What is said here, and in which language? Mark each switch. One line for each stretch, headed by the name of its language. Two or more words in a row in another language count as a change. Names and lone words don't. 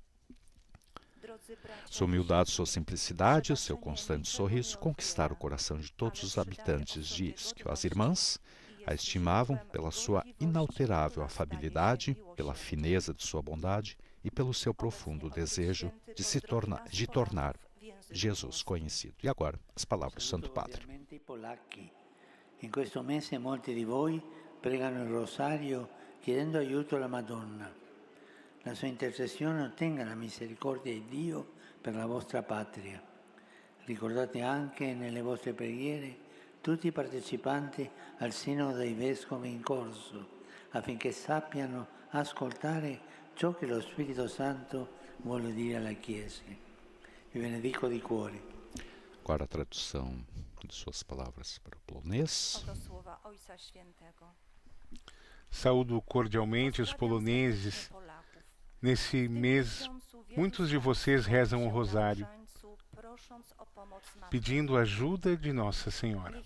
Portuguese: Sua humildade, sua simplicidade e seu constante sorriso conquistaram o coração de todos os habitantes de Ischio. As irmãs a estimavam pela sua inalterável afabilidade, pela fineza de sua bondade e pelo seu profundo desejo de tornar Jesus conhecido. E agora, as palavras do Santo Padre.
Italian: In questo mese molti di voi pregano il rosario chiedendo aiuto alla Madonna. La sua intercessione ottenga la misericordia di Dio per la vostra patria. Ricordate anche nelle vostre preghiere tutti i partecipanti al Sinodo dei Vescovi in corso, affinché sappiano ascoltare ciò che lo Spirito Santo vuole dire alla Chiesa. Vi benedico di cuore.
Portuguese: Agora a tradução de suas palavras para o polonês.
Polish: Oto słowa Ojca Świętego.
Portuguese: Saúdo cordialmente os poloneses. Nesse mês, muitos de vocês rezam o rosário, pedindo ajuda de Nossa Senhora.